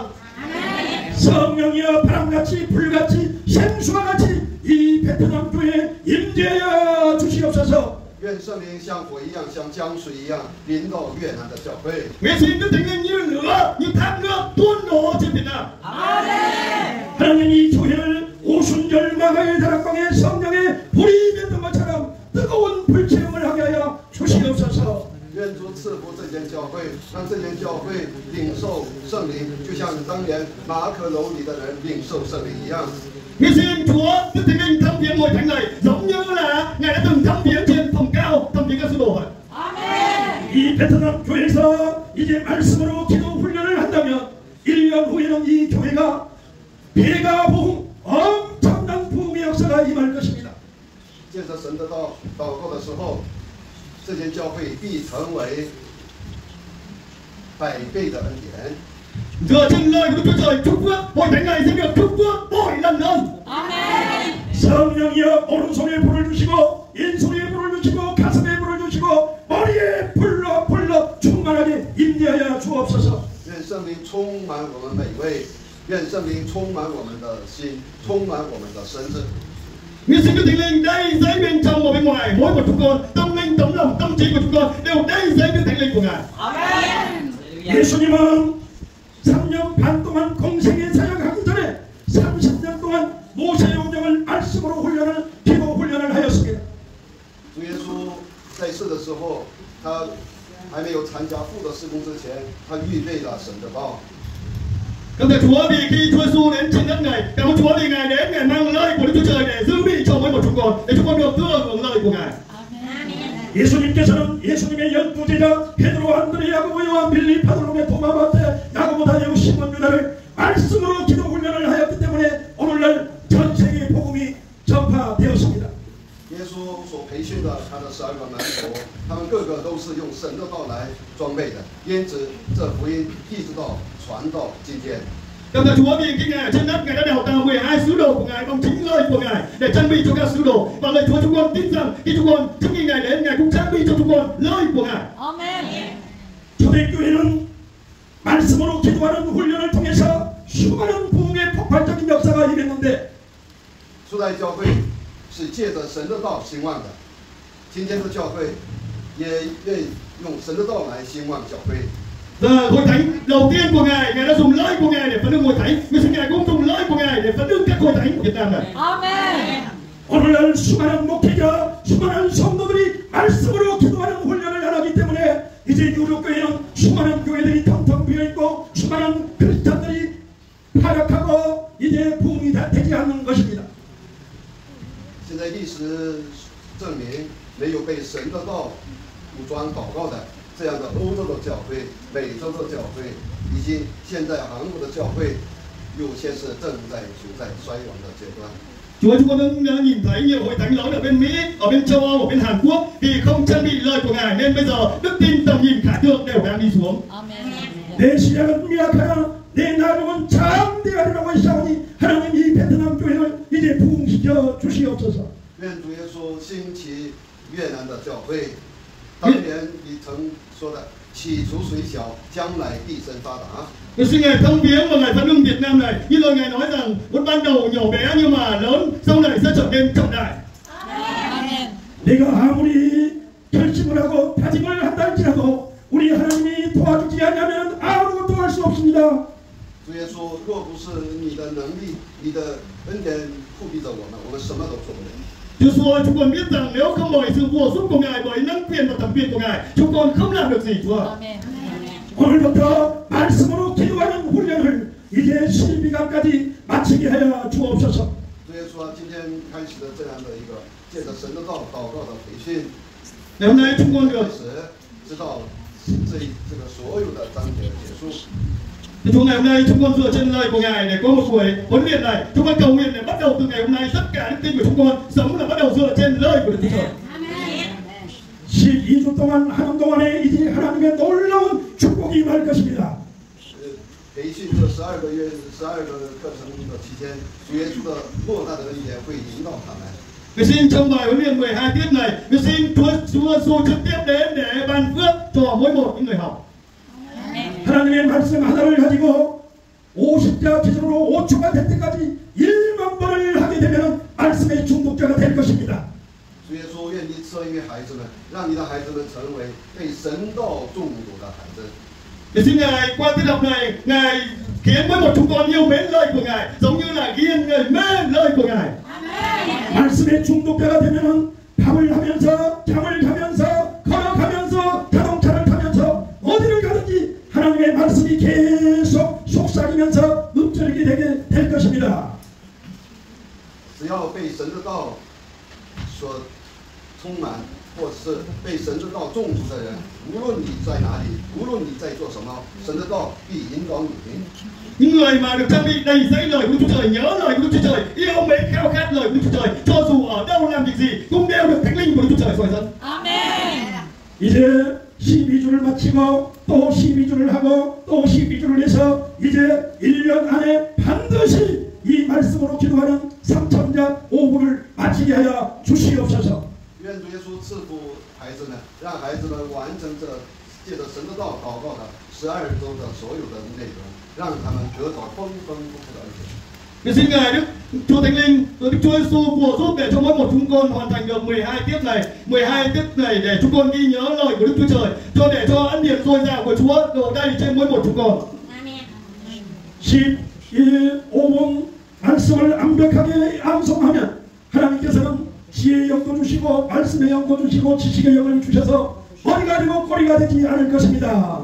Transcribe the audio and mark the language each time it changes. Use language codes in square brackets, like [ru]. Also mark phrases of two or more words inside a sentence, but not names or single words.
[ko] 성령이여 바람같이 불같이 생수와 같이 이 베트남 교회에 임재하여 주시옵소서. [zh] 愿圣灵像火一样，像江水一样淋到越南的教会。 [vi] Nguyện xin Đức Thánh Linh như lửa, như thác nước tuôn đổ trên Việt Nam. [ko] 하나님 이 교회를 오순절 마가의 다락방에 성령의 불이 맺는 것처럼 뜨거운 불체험을 하게 하여 주시옵소서. [zh] 愿主赐福这间教会，让这间教会领受圣灵，就像当年马可楼里的人领受圣灵一样。 [vi] Nguyện xin Chúa Đức Thánh Linh thăm viếng ngôi thánh này giống như là Ngài đã từng thăm viếng trên phòng cao, thăm viếng các sứ đồ vậy. [ko] 이 베트남 교회에서 이제 말씀으로 기도 훈련을 한다면 1년 후에는 이 교회가 배가 부흥 엄청난 부흥의 역사가 임할 것입니다. [zh] 借着神的道祷告的时候，这间教会必成为百倍的恩典。 [vi] Dựa trên lời của Đức Chúa Trời chúc phước, hội thánh này sẽ được chúc phước bội lần hơn. [ko] 성령이여 오른손에 불을 주시고 왼손에 불을 주시고 가슴에 불을 주시고 머리에 불러 충만하게 임재하여 주옵소서. [zh] 愿圣灵充满我们每位，愿圣灵充满我们的心，充满我们的身子。 [vi] Nguyện xin Đức Thánh Linh đầy dẫy bên trong và bên ngoài, mỗi một chúng con, tâm linh, tấm lòng, tâm trí của chúng con đều đầy dẫy Đức Thánh Linh của Ngài. [ko] 예수님은 3년 반 동안 공생에 사역하기 전에 30년 동안 모세 용정을 말씀으로 기도 훈련을 하였습니다. [zh] 主耶稣在世的时候，他还没有参加父的事工之前，他预备了神的道。 [vi] Cảm ơn Chúa vì khi Chúa Giêsu đến trên đất này, cảm ơn Chúa vì Ngài đến, Ngài mang lời của Đức Chúa Trời để giữ bị cho mỗi một chúng con, để chúng con được thừa hưởng lời của Ngài. [ko] 예수님께서는 예수님의 12제자 베드로, 안드레, 야고보, 요한, 빌립, 바돌로메, 도마, 마태, 야고보, 다니엘, 시몬, 유다를 말씀으로 기도 훈련을 하였기 때문에 오늘날 전 세계 복음이 전파되었습니다. [zh] 耶稣所培训的他的12个门徒，他们个个都是用神的道来装备的，因此这福音一直到传到今天。 [vi] Cảm ơn Chúa vì khi Ngài ở trên đất, Ngài đã đào tạo 12 sứ đồ của Ngài bằng chính lời của Ngài để trang bị cho các sứ đồ. Và lời Chúa chúng con tin rằng khi chúng con trước khi Ngài đến, Ngài cũng trang bị cho chúng con lời của Ngài. [ko] 초대교회는 말씀으로 기도하는 훈련을 통해서 수많은 부흥의 폭발적인 역사가 일어났는데 [zh] 初代教会是借着神的道兴旺的，今天的教会也愿用神的道来兴旺教会。 [vi] Và hội thánh đầu tiên của Ngài, Ngài đã dùng lời của Ngài để phấn hưng hội thánh. Nguyện xin Ngài cũng dùng lời của Ngài để phấn hưng các hội thánh của Việt Nam này. [ko] 오늘날 수많은 목회자, 수많은 성도들이 말씀으로 기도하는 훈련을 안 하기 때문에 이제 유럽교회는 수많은 교회들이 텅텅 비어있고 수많은 크리스찬들이 타락하고 이제 부흥이 되지 않는 것입니다. [zh] 现在历史证明，没有被神的道武装祷告的这样的欧洲的教会、美洲的教会，以及现在韩国的教会，有些是正在处在衰亡的阶段。 [vi] Chúa chúng con đã nhìn thấy nhiều hội thánh lớn ở bên Mỹ, ở bên châu Âu, ở bên Hàn Quốc vì không trang bị lời của Ngài nên bây giờ đức tin, tầm nhìn, khả tượng đều đang đi xuống. [ko] 내 시작은 미약하나 내 나중은 장대하리라고 했사오니 하나님 이 베트남 교회를 이제 부흥시켜 주시옵소서. [zh] 愿主耶稣兴起越南的教会，当年你曾说的“起初虽小，将来必生发达”。 [vi] Nguyện xin Ngài thăm viếng và Ngài phấn hưng Việt Nam này như lời Ngài nói rằng vốn ban đầu nhỏ bé nhưng mà lớn, sau này sẽ trở nên trọng đại. [ko] 내가 아무리 결심을 하고 다짐을 한다 할지라도 우리 하나님이 도와주지 않으면 아무것도 할 수 없습니다. [zh] 主耶稣，若不是你的能力、你的恩典护庇着我们什么都做不了。 [vi] Chúa Giêsu, chúng con biết rằng nếu không bởi sự bổ sung của Ngài, bởi năng quyền và thẩm quyền của Ngài, chúng con không làm được gì, Chúa. [ko] 오늘부터 말씀으로 기도하는 훈련을 이제 12강까지 마치게 하여 주옵소서. [zh] 主耶稣啊，今天开始的这样的一个借着神的道祷告的培训， [vi] Ngày hôm nay chúng con [zh] 开 [vi] được [zh] 始直到这个所有的章节结束。 [vi] Chúa ngày hôm nay chúng con dựa trên lời của Ngài để có một buổi huấn luyện này. Chúng con cầu nguyện để bắt đầu từ ngày hôm nay tất cả đức tin của chúng con sống là bắt đầu dựa trên lời của Đức Chúa Trời. [ko] 12주 동안 하는 동안에 이제 하나님의 놀라운 축복이 임할 것입니다. [zh] 培训这12个月、12个课程的期间，主耶稣的莫大的恩典会引导他们。 [vi] Nguyện xin trong bài huấn luyện 12 tiết này, nguyện xin Chúa Giêsu trực tiếp đến để ban phước cho mỗi một những người học. [ko] 하나님의 말씀 하나를 가지고 50자 기준으로 5초가 될 때까지 1만 번을 하게 되면 말씀의 중독자가 될 것입니다. [zh] 主耶稣愿意赐恩给孩子们，让你的孩子们成为被神道中毒的孩子。 [vi] Nguyện xin Ngài qua tiết học này, Ngài khiến mỗi một chúng con yêu mến lời của Ngài, giống như là ghiền người mê lời của Ngài. [ko] 말씀의 중독자가 되면은 밥을 하면서 잠을 자면서 걸어가면서 자동차를 타면서 어디를 가든지 하나님의 말씀이 계속 속삭이면서 읊조리게 되게 될 것입니다. [zh] 只要被神的道所充满，或者是被神的道中毒的人，无论你在哪里，无论你在做什么，神的道必引导你。 [vi] Những người mà được trang bị đầy dẫy lời của Đức Chúa Trời, nhớ lời của Đức Chúa Trời, yêu mến khao khát lời của Đức Chúa Trời, cho dù ở đâu làm việc gì cũng đều được Thánh Linh của Đức Chúa Trời soi dẫn. Amen. [ko] 이제 12주를 마치고 또 12주를 하고 또 12주를 해서 이제 1년 안에 반드시 이 말씀으로 기도하는 3천자 5부를 마치게 하여 주시옵소서. [zh] 愿主耶稣赐福孩子们，让孩子们完成这借着神的道祷告的12周的所有的内容，让他们得到丰丰富富的恩典。 [vi] Nguyện xin Ngài Đức Chúa Thánh Linh và Đức Chúa Giêsu của giúp để cho mỗi một chúng con hoàn thành được 12 tiết này để chúng con ghi nhớ lời của Đức Chúa Trời, cho để cho ân điển dồi dào của Chúa đổ đầy trên mỗi một chúng con. Amen. [ko] 15분 말씀을 완벽하게 암송하면 하나님께서는 지혜의 영도 주시고 말씀의 영도 주시고 지식의 영을 주셔서 머리가 되고 꼬리가 되지 않을 것입니다.